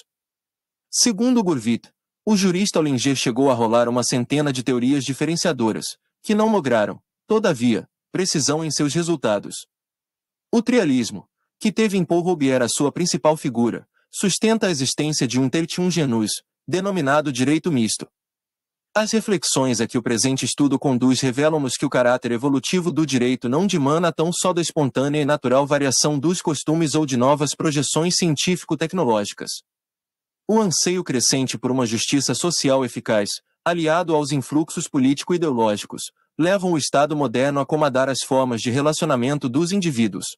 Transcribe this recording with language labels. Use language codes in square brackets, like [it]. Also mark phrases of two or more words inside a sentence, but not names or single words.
[pt] Segundo Gurvit, o jurista Ollinger chegou a rolar uma centena de teorias diferenciadoras, que não lograram, todavia, precisão em seus resultados. O trialismo, que teve em Paul Robbier a sua principal figura, sustenta a existência de um [la] tertium genus, [pt] denominado direito misto. As reflexões a que o presente estudo conduz revelam-nos que o caráter evolutivo do direito não dimana tão só da espontânea e natural variação dos costumes ou de novas projeções científico-tecnológicas. O anseio crescente por uma justiça social eficaz, aliado aos influxos político-ideológicos, levam o Estado moderno a acomodar as formas de relacionamento dos indivíduos.